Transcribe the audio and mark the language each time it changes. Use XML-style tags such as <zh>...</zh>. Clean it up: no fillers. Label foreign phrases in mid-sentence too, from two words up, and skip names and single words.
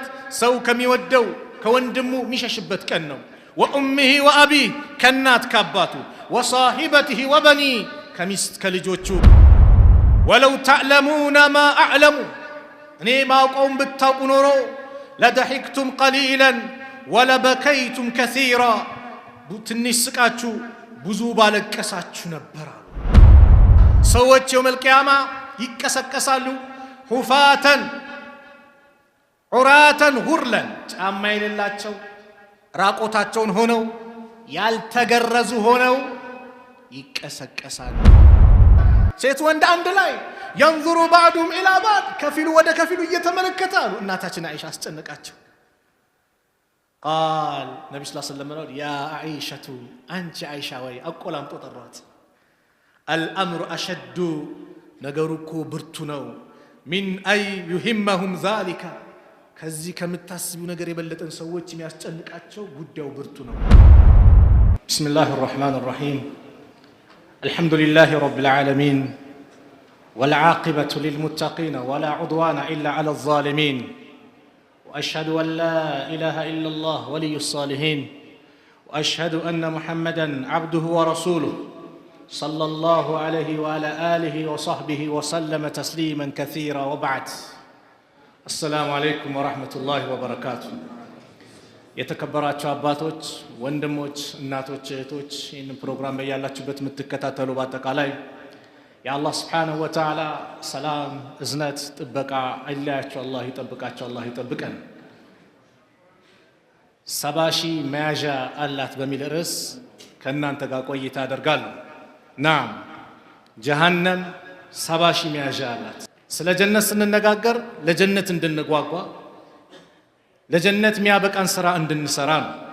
<am>ሰው ከሚወደው ከወንድሙ የሚሸሽበት ቀን ነው።</am> <ar>وأمه وأبيه</ar> <am>ከናት ከአባቱ፣</am> <ar>وصاحبته وبنيه</ar> <am>ከሚስት ከልጆቹ።</am> <ar>ولو تعلمون ما أعلم</ar> <am>እኔ ማውቀውን ብታውቁ ኖሮ</am> <ar>لضحكتم قليلا ولبكيتم كثيرا</ar> <am>ትንሽ ስቃችሁ ብዙ ባለቀሳችሁ ነበር። ሰዎች</am> <ar>يوم القيامة</ar> <am>ይቀሰቀሳሉ። ሁፋተን</am> <ar>عراة غرلا</ar> <am>ጫማ የሌላቸው ራቆታቸውን ሆነው ያልተገረዙ ሆነው ይቀሰቀሳሉ። ሴት ወንድ አንድ ላይ</am> <ar>ينظر بعضهم إلى بعض</ar> <am>ከፊሉ ወደ ከፊሉ እየተመለከታሉ። እናታችን አይሻ አስጨነቃቸው። ቃል ነብዩ</am> <ar>صلى الله عليه وسلم يا عائشة</ar> <am>አንቺ አይሻ ወይ አቆላምጦ ጠሯት።</am> <ar>الأمر أشد</ar> <am>ነገሩ እኮ ብርቱ ነው።</am> <ar>من أن يهمهم ذلك</ar> <am>ከዚህ ከምታስቡ ነገር የበለጠን ሰዎች የሚያስጨንቃቸው ጉዳዩ ብርቱ ነው።</am> <ar>ቢስሚላሂ الرحمن الرحيم الحمد لله رب العالمين والعاقبة للمتقين ولا عدوان إلا على الظالمين وأشهد أن لا إله إلا الله ولي الصالحين وأشهد أن محمدًا عبده ورسوله صلى الله عليه وعلى آله وصحبه وسلم تسليمًا كثيرا وبعد السلام عليكم ورحمة الله وبركاته</ar> <am>የተከበራችሁ አባቶች፣ ወንድሞች፣ እናቶች፣ እህቶች ይህንን ፕሮግራም በያላችሁበት የምትከታተሉ በአጠቃላይ የአላህ</am> <ar>سبحانه وتعالى</ar> <am>ሰላም፣ እዝነት፣ ጥበቃ አይለያችሁ። አላህ ይጠብቃቸው፣ አላህ ይጠብቀን። 70 ሺህ መያዣ አላት በሚል ርዕስ ከእናንተ ጋር ቆይታ አደርጋለሁ። ናም ጀሃነም 70 ሺህ መያዣ አላት። ስለ ጀነት ስንነጋገር ለጀነት እንድንጓጓ ለጀነት የሚያበቃን ስራ እንድንሰራ ነው።</am>